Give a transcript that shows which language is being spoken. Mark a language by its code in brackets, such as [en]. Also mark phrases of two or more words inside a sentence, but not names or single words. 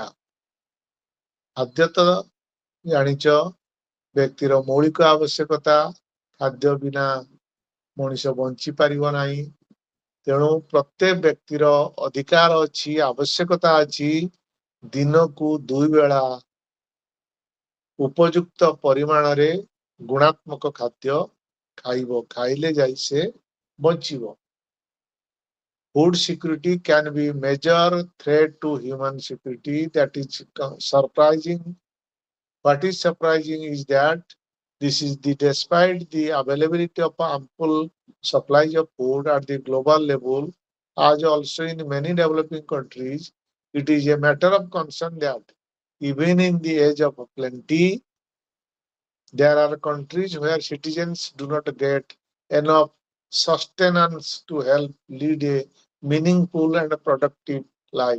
[or] ଖାଦ୍ୟ ତ ଜାଣିଛ ବ୍ୟକ୍ତିର ମୌଳିକ ଆବଶ୍ୟକତା, ଖାଦ୍ୟ ବିନା ମଣିଷ ବଞ୍ଚି ପାରିବ ନାହିଁ। ତେଣୁ ପ୍ରତ୍ୟେକ ବ୍ୟକ୍ତିର ଅଧିକାର ଅଛି, ଆବଶ୍ୟକତା ଅଛି ଦିନକୁ 2 ବେଳା ଉପଯୁକ୍ତ ପରିମାଣରେ ଗୁଣାତ୍ମକ ଖାଦ୍ୟ ଖାଇବ, ଖାଇଲେ ଯାଇ ସେ ବଞ୍ଚିବ। [en] Food security can be major threat to human security. That is surprising. What is surprising is that this is despite the availability of ample supplies of food at the global level, as also in many developing countries, it is a matter of concern that even in the age of plenty, there are countries where citizens do not get enough sustenance to help lead a meaningful and productive life.